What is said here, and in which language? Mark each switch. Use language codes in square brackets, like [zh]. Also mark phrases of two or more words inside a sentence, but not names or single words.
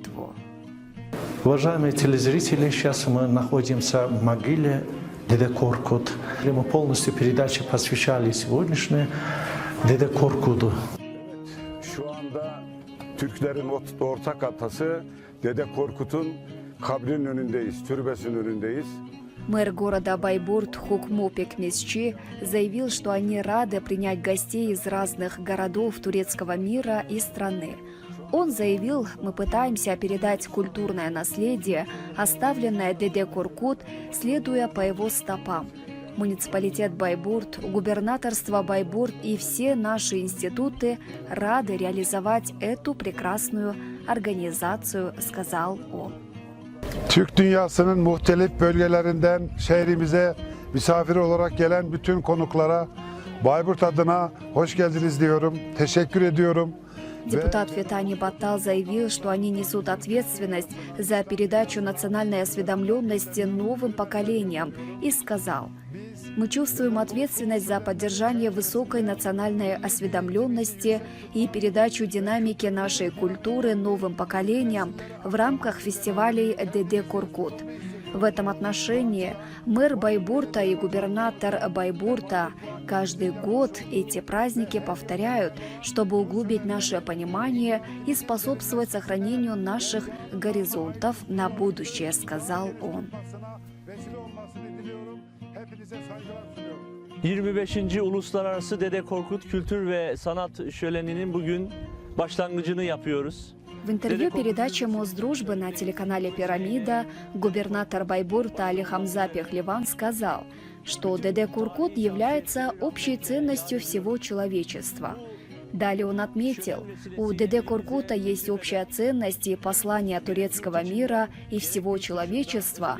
[ru] Уважаемые телезрители, сейчас мы находимся в могиле Деде Коркут. Мы полностью передачи посвящали сегодняшней Деде Коркуту. [tr] Şu anda Türklerin ortak atası Dede Korkut'un kabrinin önündeyiz, türbesinin önündeyiz. [ru] Мэр города Байбурт Хукмупик Месчи заявил, что они рады принять гостей из разных городов турецкого мира и страны. Он заявил, мы пытаемся передать культурное наследие, оставленное Деде Коркут, следуя по его стопам. Муниципалитет Байбурт, губернаторство Байбурт и все наши институты рады реализовать эту прекрасную организацию, сказал он. [tr] Türk dünyasının muhtelif bölgelerinden şehrimize misafir olarak gelen bütün konuklara Bayburt adına hoş geldiniz diyorum. Teşekkür ediyorum. [ru] Депутат Фетани Баттал заявил, что они несут ответственность за передачу национальной осведомленности новым поколениям и сказал: «Мы чувствуем ответственность за поддержание высокой национальной осведомленности и передачу динамики нашей культуры новым поколениям в рамках фестивалей Деде Коркут. В этом отношении мэр Байбурта и губернатор Байбурта каждый год эти праздники повторяют, чтобы углубить наше понимание и способствовать сохранению наших горизонтов на будущее», сказал он. [tr] 25. Uluslararası Dede Korkut Kültür ve Sanat Şöleni'nin bugün başlangıcını yapıyoruz. [ru] В интервью передаче «Мосдружбы» на телеканале «Пирамида» губернатор Байбурта Алихамза Пехливан сказал, что Деде Коркут является общей ценностью всего человечества. Далее он отметил, у Деде Коркута есть общая ценность и послание турецкого мира и всего человечества.